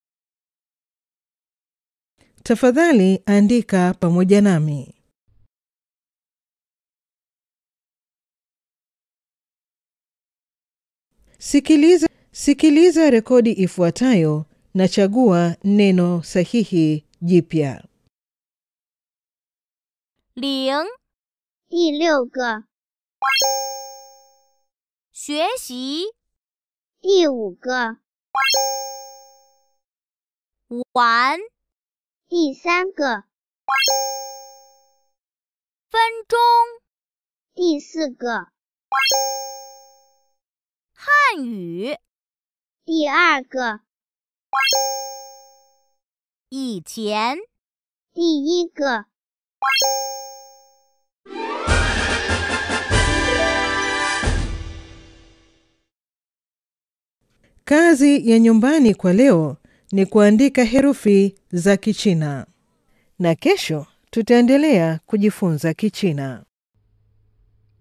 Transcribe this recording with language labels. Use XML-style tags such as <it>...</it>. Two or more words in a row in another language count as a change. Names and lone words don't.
<sw>Tafadhali andika pamoja nami. sikiliza rekodi ifuatayo na chagua neno sahihi jipya.</sw> <zh>0第6个学习。第5个。玩。第3个。分钟。第4个。汉语。第2个。以前。第1个。</zh> <sw>Kazi ya nyumbani kwa leo ni kuandika herufi za Kichina. Na kesho tutaendelea kujifunza Kichina.</sw>